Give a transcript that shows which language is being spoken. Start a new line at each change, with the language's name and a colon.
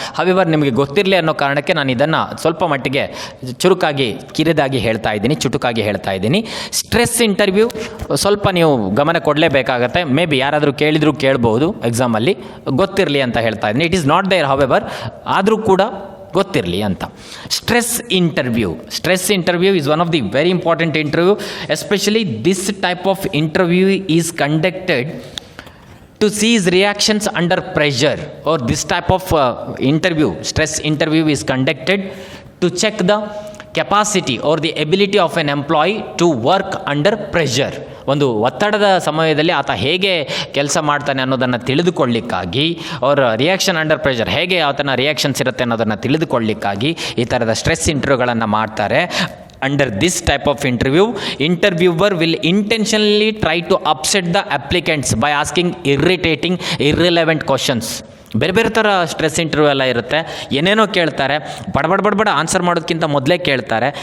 Kannada: However ನಿಮಗೆ ಗೊತ್ತಿರಲಿ ಅನ್ನೋ ಕಾರಣಕ್ಕೆ ನಾನು ಇದನ್ನು ಸ್ವಲ್ಪ ಮಟ್ಟಿಗೆ ಕಿರಿದಾಗಿ ಹೇಳ್ತಾ ಇದ್ದೀನಿ. ಸ್ಟ್ರೆಸ್ ಇಂಟರ್ವ್ಯೂ ಸ್ವಲ್ಪ ನೀವು ಗಮನ ಕೊಡಲೇಬೇಕಾಗತ್ತೆ. ಮೇ ಬಿ ಯಾರಾದರೂ ಕೇಳ್ಬೋದು ಎಕ್ಸಾಮಲ್ಲಿ, ಗೊತ್ತಿರಲಿ ಅಂತ ಹೇಳ್ತಾ ಇದ್ದೀನಿ.
English: it is not there, however
Kannada: ಆದರೂ ಕೂಡ ಗೊತ್ತಿರಲಿ ಅಂತ.
English: Stress interview is one of the very important interview. Especially this type of interview is conducted to see his reactions under pressure, or this type of stress interview is conducted to check the capacity or the ability of an employee to work under pressure.
Kannada: ಒಂದು ಒತ್ತಡದ ಸಮಯದಲ್ಲಿ ಆತ ಹೇಗೆ ಕೆಲಸ ಮಾಡ್ತಾನೆ ಅನ್ನೋದನ್ನು ತಿಳಿದುಕೊಳ್ಳಿಕ್ಕಾಗಿ, ಅವರ
English: reaction under pressure
Kannada: ಹೇಗೆ ಆತನ ರಿಯಾಕ್ಷನ್ಸ್ ಇರುತ್ತೆ ಅನ್ನೋದನ್ನು ತಿಳಿದುಕೊಳ್ಳಿಕ್ಕಾಗಿ ಈ ಥರದ ಸ್ಟ್ರೆಸ್ ಇಂಟರ್ವ್ಯೂಗಳನ್ನು ಮಾಡ್ತಾರೆ.
English: Under this type of interview, interviewer will intentionally try to upset the applicants by asking irritating, irrelevant questions.
Kannada: ಬೇರೆ ಬೇರೆ ಥರ ಸ್ಟ್ರೆಸ್ ಇಂಟರ್ವ್ಯೂ ಎಲ್ಲ ಇರುತ್ತೆ, ಏನೇನೋ ಕೇಳ್ತಾರೆ, ಬಡಬಡ ಆನ್ಸರ್ ಮಾಡೋದಕ್ಕಿಂತ ಮೊದಲೇ ಕೇಳ್ತಾರೆ.